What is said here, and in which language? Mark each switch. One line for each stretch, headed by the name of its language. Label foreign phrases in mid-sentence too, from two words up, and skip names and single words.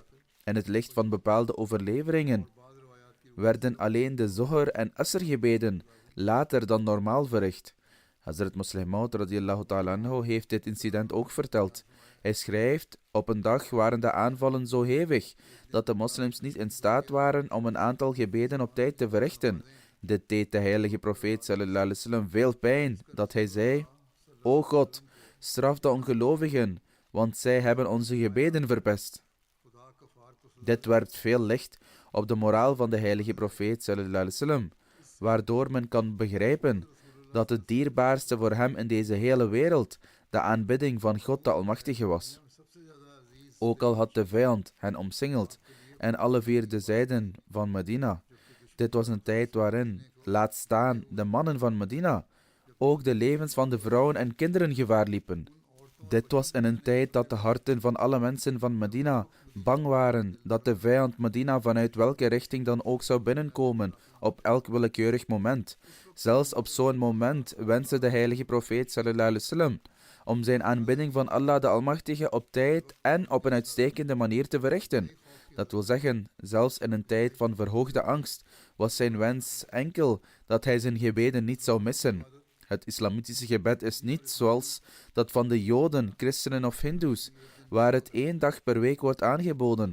Dutch: In het licht van bepaalde overleveringen werden alleen de Zohr en Asr-gebeden later dan normaal verricht. Hazrat Muslim Maud
Arabic: رضي الله تعالى عنه
Dutch: heeft dit incident ook verteld. Hij schrijft, op een dag waren de aanvallen zo hevig dat de moslims niet in staat waren om een aantal gebeden op tijd te verrichten. Dit deed de heilige profeet
Arabic: صلى الله عليه وسلم
Dutch: veel pijn, dat hij zei: O God, straf de ongelovigen, want zij hebben onze gebeden verpest. Dit werpt veel licht op de moraal van de heilige profeet
Arabic: صلى الله عليه وسلم,
Dutch: waardoor men kan begrijpen dat het dierbaarste voor hem in deze hele wereld de aanbidding van God de Almachtige was. Ook al had de vijand hen omsingeld en alle vier de zijden van Medina. Dit was een tijd waarin, laat staan de mannen van Medina, ook de levens van de vrouwen en kinderen gevaar liepen. Dit was in een tijd dat de harten van alle mensen van Medina bang waren dat de vijand Medina vanuit welke richting dan ook zou binnenkomen op elk willekeurig moment. Zelfs op zo'n moment wenste de heilige profeet
Arabic: صلى الله عليه وسلم
Dutch: om zijn aanbidding van Allah de Almachtige op tijd en op een uitstekende manier te verrichten. Dat wil zeggen, zelfs in een tijd van verhoogde angst was zijn wens enkel dat hij zijn gebeden niet zou missen. Het islamitische gebed is niet zoals dat van de Joden, christenen of hindoes, waar het 1 dag per week wordt aangeboden.